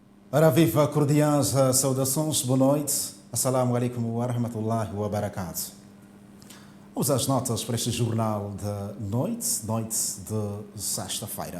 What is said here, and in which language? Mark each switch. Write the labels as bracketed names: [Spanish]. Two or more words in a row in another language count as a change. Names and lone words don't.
[Portuguese] Ora viva, cordiais saudações, boa noite. [Arabic] السلام عليكم ورحمة الله وبركاته. [Portuguese] Vamos às notas para este jornal de noite de sexta-feira.